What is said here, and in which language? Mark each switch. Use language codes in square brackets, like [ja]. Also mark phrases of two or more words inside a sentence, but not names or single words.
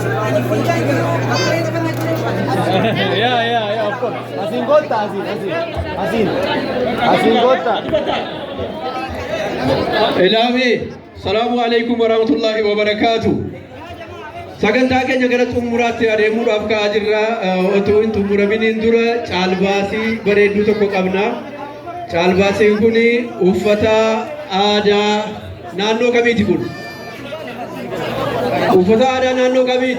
[en] Yeah, of course. Asin gota, asin gota. [ar] Elami, Assalamu alaikum warahmatullahi wabarakatuh. [om] Sagantaa keenya gara xumuraatti adeemuudhaaf ka'aa jirra. Otoo hin xumuraminiin dura caalbaasii bareedduu tokko qabna. Caalbaasiin kun uffata aadaa naannoo kamiiti kun? Uffata aadaa naannoo kamiiti?